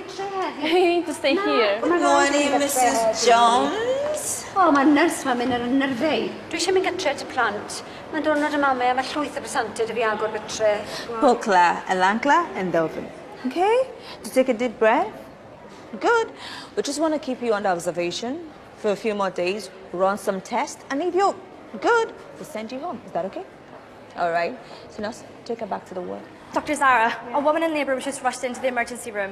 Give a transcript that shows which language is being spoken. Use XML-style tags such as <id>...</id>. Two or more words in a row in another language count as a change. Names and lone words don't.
<en>You need to stay here. Good morning, Mrs. Jones.</en> <cy>O, mae'r nyrs ma'n mynd ar y nyrfau. Dwi eisiau mynd gytre at y plant. Mae'n diwrnod y mamau a mae llwyth o bresantau dy fi agor gytre.</cy> <en>Pokla, Elankla, and Delvin. Okay? Just take a deep breath. Good. We just want to keep you under observation for a few more days, run some tests, and if you're good, we'll send you home. Is that okay? All right. So now take her back to the ward. Dr. Zara, a woman in labour was just rushed into the emergency room.</en>